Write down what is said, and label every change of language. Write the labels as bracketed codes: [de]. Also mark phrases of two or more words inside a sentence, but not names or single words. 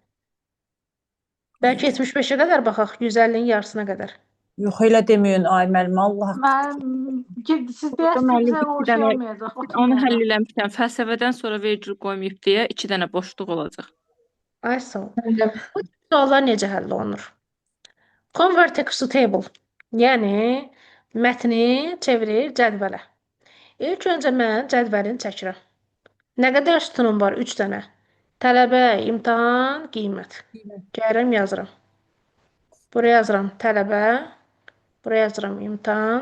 [az] Bəlkə 75-ə qədər baxaq, 150-nin yarısına qədər. Yox, elə deməyin, ay müəllimə, Allah. Siz deyərsiniz, o şey olmayacaq. Onu həll eləmişəm. Fəlsəfədən sonra vergül qoymayıb deyə 2 dənə boşluq olacaq. Ay sağ ol. Bu suallar necə həll olunur? [en] Convert text to table. [az] Yəni, mətni çevirir cədvələ. İlk öncə mən cədvəlini çəkirəm. Nə qədər sütunum var? 3 dənə. Tələbə, imtahan, qiymət. Gəlirəm, yazıram. Buraya yazıram tələbə. Buraya yazıram imtahan.